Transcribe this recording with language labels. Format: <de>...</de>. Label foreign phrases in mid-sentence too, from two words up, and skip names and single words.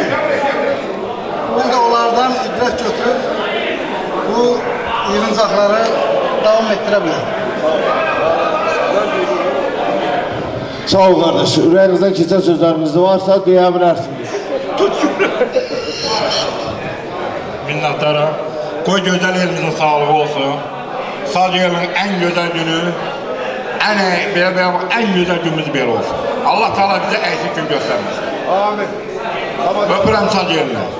<az>Biz də onlardan ibrət götürüb bu yığıncaqları davam etdirə bilərik. Sağ ol qardaş, ürəyinizdən keçən sözləriniz varsa deyə bilərsiniz. Minnətdarım. Qoy gözəl elimizin sağlığı olsun.</az> <tr>Sadece elin en güzel günü, en güzel günümüz belə olsun. Allah Teala bize eksik gün göstermesin. Amin.</tr> <az>Öpürəm sadece eline.</az>